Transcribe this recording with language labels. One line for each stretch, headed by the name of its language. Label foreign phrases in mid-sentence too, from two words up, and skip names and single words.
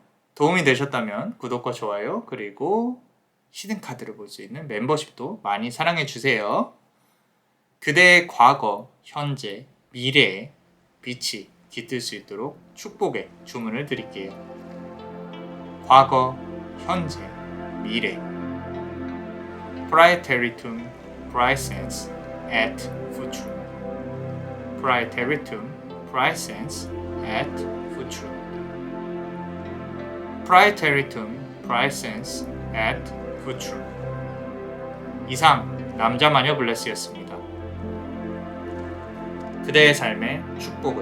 Korean: 도움이 되셨다면 구독과 좋아요, 그리고 히든카드를 볼 수 있는 멤버십도 많이 사랑해 주세요. 그대의 과거, 현재, 미래에 빛이 깃들 수 있도록 축복의 주문을 드릴게요. 과거, 현재, 미래.
Latin: Praeteritum praesens et futurum. Praeteritum praesens et futurum. Praeteritum praesens et futurum.
Korean: 이상 남자마녀 블레스였습니다. 그대의 삶의 축복을.